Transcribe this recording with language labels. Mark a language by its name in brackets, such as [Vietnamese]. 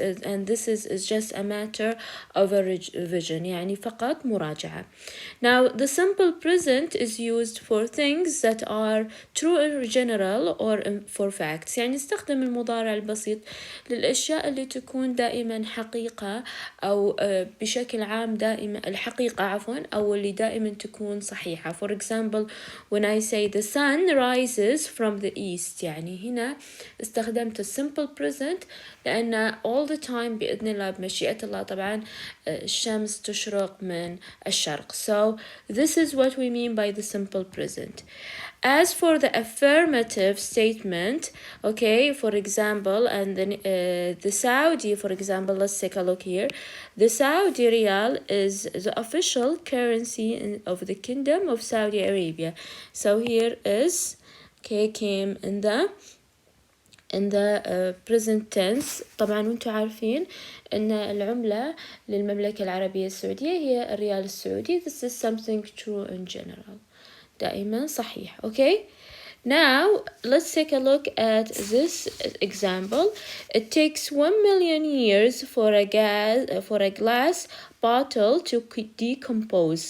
[English] And this is just a matter of a revision، [Arabic] يعني فقط مراجعة. [English] Now the simple present is used for things that are true in general or for facts. [Arabic] يعني نستخدم المضارع البسيط للأشياء اللي تكون دائما حقيقة أو بشكل عام دائما الحقيقة أو اللي دائما تكون صحيحة. [English] For example, when I say the sun rises from the east، [Arabic] يعني هنا استخدمت [English] simple present [Arabic] لأن [English] all the time [Arabic] بإذن الله بمشيئة الله طبعا الشمس تشرق من الشرق. [English] So this is what we mean by the simple present. As for the affirmative statement, okay, for example, and then the Saudi, for example, let's take a look here. The Saudi Riyal is the official currency of the Kingdom of Saudi Arabia. So here is, okay, came in the present tense. [Arabic] طبعا وانتم عارفين ان العملة للمملكة العربية السعودية هي الريال السعودي. [English] This is something true in general، [Arabic] دائما صحيح. [English] Okay, now let's take a look at this example. It takes 1 million years for a glass bottle to decompose.